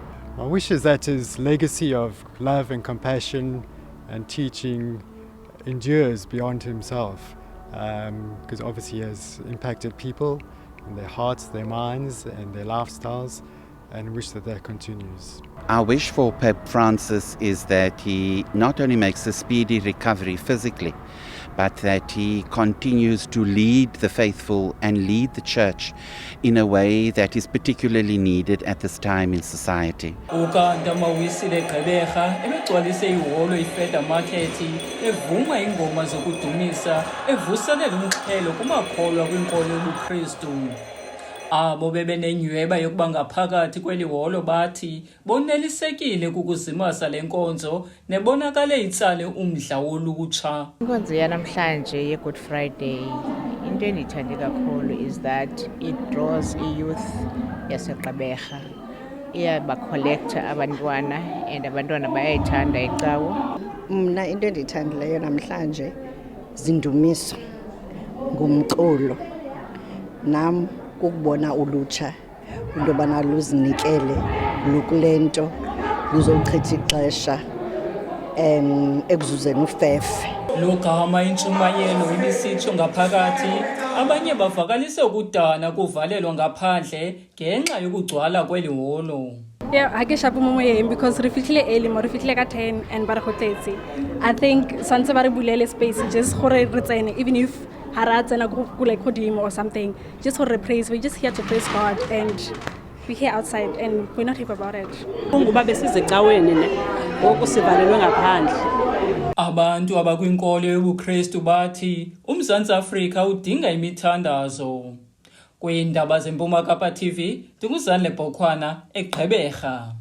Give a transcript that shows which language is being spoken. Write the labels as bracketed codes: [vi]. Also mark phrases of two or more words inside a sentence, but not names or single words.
[en] My wish is that his legacy of love and compassion and teaching endures beyond himself, because obviously he has impacted people in their hearts, their minds and their lifestyles, and wish that continues. Our wish for Pope Francis is that he not only makes a speedy recovery physically, but that he continues to lead the faithful and lead the church in a way that is particularly needed at this time in society. [xh] Ukanti amawisile eGqeberha ebegcwalise ihholo iFeda Market evuma ingoma zokudumisa evuselela umxhelo kumakholwa kwinkolo yobuKristu. Abo bebenenyweba yokuba ngaphakathi kweli holo bathi bonelisekile kukuzimasa lenkonzo nebonakale itsale umdla wolutsha. Inkonzo yanamhlanje yeGood Friday into endiyithande kakhulu [en] is that it draws youth [xh] yaseGqeberha. Iyabakholektha abantwana and abantwana bayayithanda icawa. Mna into endiyithandileyo namhlanje zindumiso ngumculo. Nam ukubona ulutsha into bana luzinikele lukulento luzochitha ixesha ekuzuzeni ufefe. Lo gama intshumayelo ibisitsho ngaphakathi abanye bavakalise ukudana kuvalelwa ngaphandle ngenxa yokugcwala kweli holo. [tn] Yeah, ha ke shapo mo moyeng because re fitlhile early mo re fitlhile ka 10 and ba re gotetse. [en] I think [tn] santse ba re bulele space just gore re tsene, [en] even if [tn] haratsena go [en] like kodimo or something, just for the praise. We're just here to praise God and we're here outside and we're not happy about it. [xh] Kunguba besizecaweni ne ngoku sivalelwe ngaphandle. Abantu abakwinkolo yobuKristu bathi uMzantsi Afrika udinga imithandazo. Kwiindaba zeMpuma Kapa TV, ndinguzanele Bhokhwana eGqeberha.